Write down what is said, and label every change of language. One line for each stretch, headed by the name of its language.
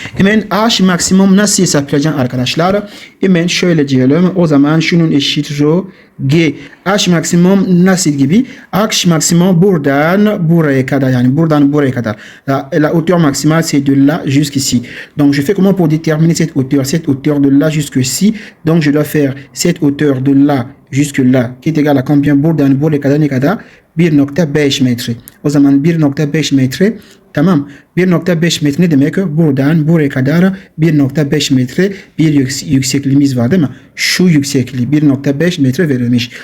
Turkish: Hemen H maksimum nasıl hesaplayacağım arkadaşlar? Hemen şöyle diyelim. O zaman şunun eşit rho G. H maksimum nasıl gibi? H maksimum buradan buraya kadar, yani buradan buraya kadar.
French: La hauteur maximale c'est de là jusqu'ici. Donc je fais comment pour déterminer cette hauteur? Cette hauteur de là jusqu'ici. Donc je dois faire cette hauteur de là jusque là qui est égal à combien?
Turkish: Buradan buraya kadar ne kadar? 1.5 metre. O zaman 1.5 metre. Tamam. 1.5 metre ne demek? Buradan buraya kadar 1.5 metre bir yüksekliğimiz var değil mi? Şu yüksekliği 1.5 metre verilmiş.